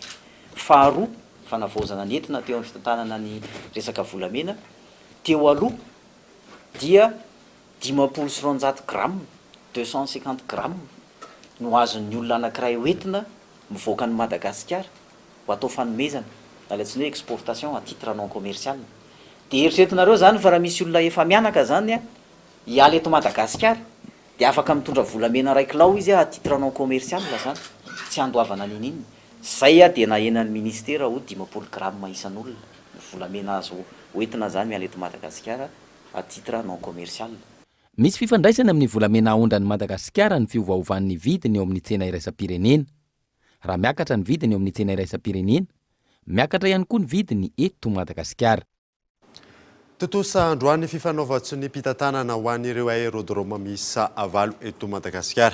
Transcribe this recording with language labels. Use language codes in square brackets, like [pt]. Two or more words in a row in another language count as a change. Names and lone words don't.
[mg] Faharoa fanavaozana nentina teo amin'ny fitantanana ny resaka volamena teo aloha dia 50 sy 100 grammes 250 grammes no azon'ny olona anankiray hoentina mivoaka ny Madagasikara ho atao fanomezana alatsiny hoe exportation [fr] à titre non commercial. [mg] Dia eritreretinareo zany fa raha misy olona efa mianaka zany hiala eto Madagasikara dia afaka mitondra volamena 1 kilao izy [fr] à titre non commercial [mg] zany tsy andoavana nininy Zay dia nahenan'ny ministera ho 50 gramma isan'olona volamena azo hoentina zany miala eto Madagasikara [fr] à titre non commercial. [mg] Misy fifandraisana amin'ny volamena aondrany Madagasikara ny fiovaovan'ny vidiny eo amin'ny tsena iraisam-pirenena. Raha miakatra ny vidiny eo amin'ny tsena iraisam-pirenena, miakatra ihany koa ny vidiny eto Madagasikara. Totosa androany fifanaovatso ny mpitantanana ho an'ireo aérodrome miisa 9 eto Madagasikara.